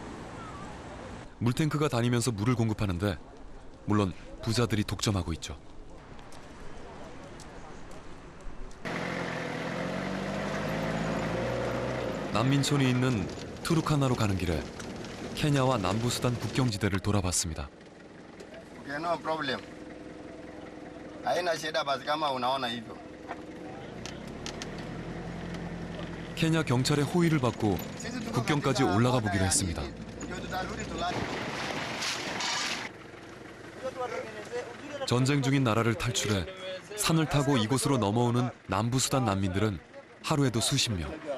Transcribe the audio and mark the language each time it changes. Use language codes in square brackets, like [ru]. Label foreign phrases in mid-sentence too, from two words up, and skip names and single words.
[ko] 물탱크가 다니면서 물을 공급하는데 물론 부자들이 독점하고 있죠. 난민촌이 있는 투르카나로 가는 길에 케냐와 남부수단 국경지대를 돌아봤습니다. [en] Okay, no problem. [sw] Haina shida basi kama unaona hivyo. [ko] 케냐 경찰의 호의를 받고 국경까지 올라가 보기로 했습니다. 전쟁 중인 나라를 탈출해 산을 타고 이곳으로 넘어오는 남부수단 난민들은 하루에도 수십 명.